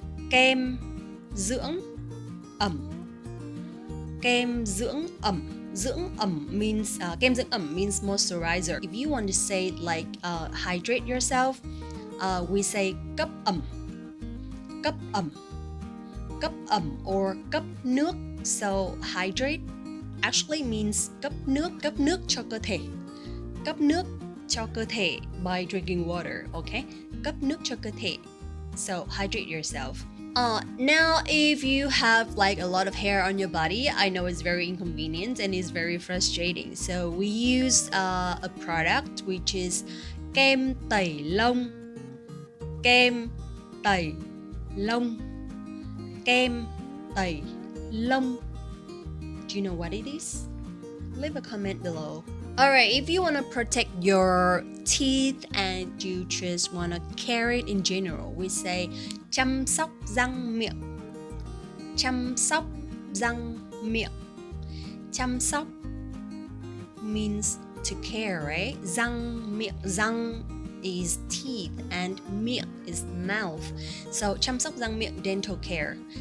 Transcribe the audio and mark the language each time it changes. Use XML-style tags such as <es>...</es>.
<vi>Kem dưỡng ẩm. Kem dưỡng ẩm. Dưỡng ẩm means kem dưỡng ẩm</vi> <en>means moisturizer. If you want to say like hydrate yourself, we say</en> <vi>cấp ẩm. Cấp ẩm. Cấp ẩm or cấp nước.</vi> <en>So hydrate actually means</en> <vi>cấp nước cho cơ thể. Cấp nước cho cơ thể</vi> <en>by drinking water, okay?</en> <vi>Cấp nước cho cơ thể.</vi> <en>So hydrate yourself. Now if you have like a lot of hair on your body, I know it's very inconvenient and it's very frustrating. So we use a product which is</en> <vi>kem tẩy lông. Kem tẩy lông. Kem tẩy lông.</vi> <en>Do you know what it is? Leave a comment below. Alright, if you want to protect your teeth and you just want to care it in general, we say</en> <vi>chăm sóc răng miệng. Chăm sóc răng miệng. Chăm sóc</vi> <en>means to care, right?</en> <vi>Răng miệng.</vi> <en>Răng is teeth and miệng is mouth.</en> <vi>So chăm sóc răng miệng,</vi> <en>dental care.</en>